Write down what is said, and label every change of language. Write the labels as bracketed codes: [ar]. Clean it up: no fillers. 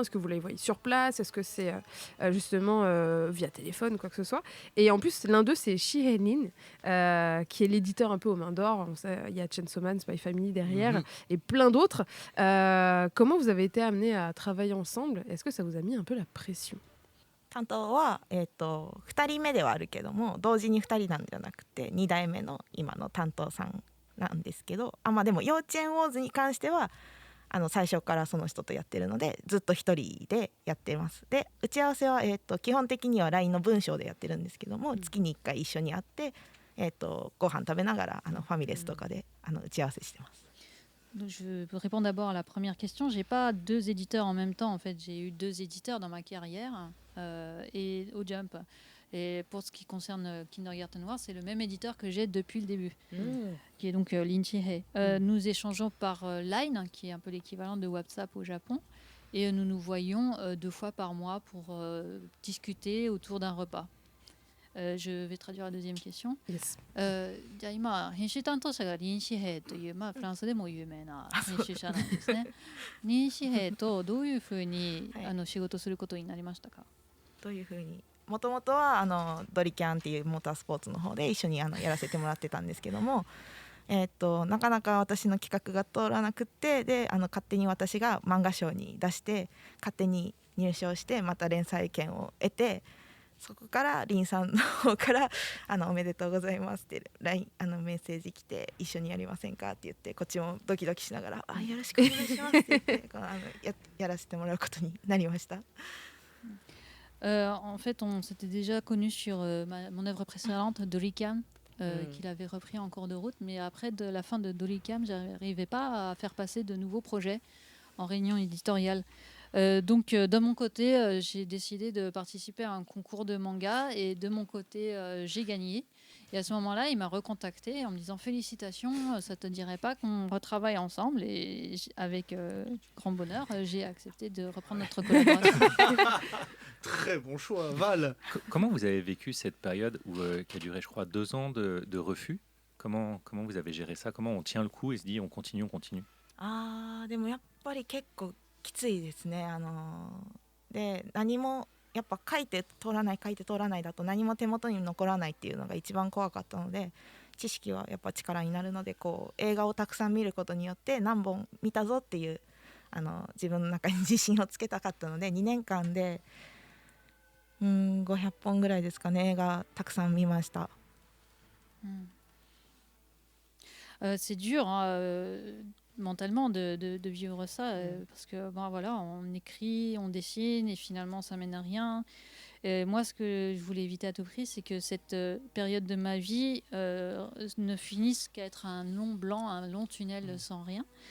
[fr] Est-ce que vous les voyez sur place? Est-ce que c'est justement via téléphone, quoi que ce soit? Et en plus, l'un d'eux, c'est Shihenin, qui est l'éditeur un peu aux mains d'or. Il y a Chainsaw Man, Spy Family derrière, et plein d'autres. Comment vous avez été amenés à travailler ensemble? Est-ce que ça vous a mis un peu la pression? [ja] 担当は、2人目ではあるけども同時に2人なんじゃなくて2代目の今の担当さんなんですけどでも幼稚園ウォーズに関しては最初からその人とやってるのでずっと一人でやってます。で打ち合わせは、基本的には LINE の文章でやってるんですけども、月に1回一緒に会って、ご飯食べながらファミレスとかで打ち合わせしてます。 [fr] Donc je réponds d'abord à la première question. J'ai pas deux éditeurs en même temps. En fait, j'ai eu deux éditeurs dans ma carrière et au Jump. Et pour ce qui concerne Kindergarten Wars, c'est le même éditeur que j'ai depuis le début, qui est donc Lin Chi-hei. Nous échangeons par Line, qui est un peu l'équivalent de WhatsApp au Japon, et nous nous voyons 2 fois par mois pour discuter autour d'un repas. Je vais traduire la deuxième question. [en] Yes. [ja] じゃあ今編集担当者がリン・シヘイという、フランスでも有名な編集者なんですね。リン・シヘイとどういうふうに、仕事することになりましたか？どういうふうにもともとはドリキャンっていうモータースポーツの方で一緒にやらせてもらってたんですけども、なかなか私の企画が通らなくってで勝手に私が漫画賞に出して勝手に入賞してまた連載権を得てそこからリンさんの方からおめでとうございますって LINE メッセージ来て一緒にやりませんかって言ってこっちもドキドキしながらよろしくお願いしますって言ってやらせてもらうことになりました。 [fr] En fait, on s'était déjà connus sur mon œuvre précédente, Doricam, qu'il avait repris en cours de route. Mais après de la fin de Doricam, je n'arrivais pas à faire passer de nouveaux projets en réunion éditoriale. Donc, de mon côté, j'ai décidé de participer à un concours de manga et de mon côté, j'ai gagné. Et à ce moment-là, il m'a recontacté en me disant félicitations, ça te dirait pas qu'on retravaille ensemble? Et avec grand bonheur, j'ai accepté de reprendre notre collaboration. Très bon choix, Val. Comment vous avez vécu cette période qui a duré, je crois, 2 ans de refus? Comment vous avez géré ça? Comment on tient le coup et se dit on continue, on continue? [ja] でもやっぱり結構きついですね。で何もやっぱ書いて通らないだと何も手元に残らないっていうのが一番怖かったので、知識はやっぱ力になるので、こう映画をたくさん見ることによって何本見たぞっていう自分の中に自信をつけたかったので、2年間で500本ぐらいですかね、映画たくさん見ました。 [fr] C'est dur hein, mentalement de vivre ça parce que bon, voilà, on écrit, on dessine et finalement ça mène à rien. Et moi, ce que je voulais éviter à tout prix, c'est que cette période de ma vie ne finisse qu'à être un long blanc, un long tunnel sans rien.